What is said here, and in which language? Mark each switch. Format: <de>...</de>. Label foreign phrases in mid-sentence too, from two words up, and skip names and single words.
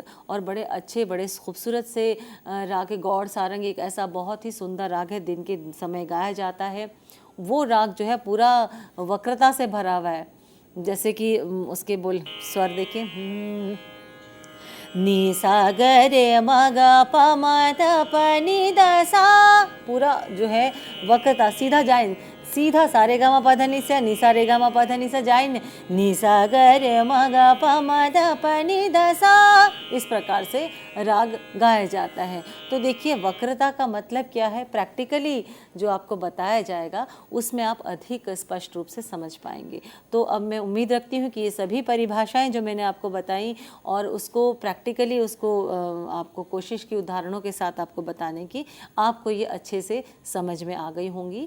<hi>और बड़े अच्छे बड़े खूबसूरत से राग गौड़ सारंग एक ऐसा बहुत ही सुंदर राग है, दिन के समय गाया जाता है। वो राग जो है पूरा वक्रता से भरा हुआ है। जैसे कि उसके बोल स्वर देखिए, नी सा ग रे म ग प म ध प नि द सा, पूरा जो है वक्रता सीधा जाए, सीधा सारे गा मा पा धा नि सा, नी सा रे गा मा पा धा नि सा जाए, नी सा ग रे म ग प म ध प नि द सा, इस प्रकार से राग गाया जाता है। तो देखिए वक्रता का मतलब क्या है, प्रैक्टिकली जो आपको बताया जाएगा उसमें आप अधिक स्पष्ट रूप से समझ पाएंगे। तो अब मैं उम्मीद रखती हूँ कि ये सभी परिभाषाएं जो मैंने आपको बताई और उसको प्रैक्टिकली उसको आपको कोशिश की उदाहरणों के साथ आपको बताने की, आपको ये अच्छे से समझ में आ गई होंगी।</hi>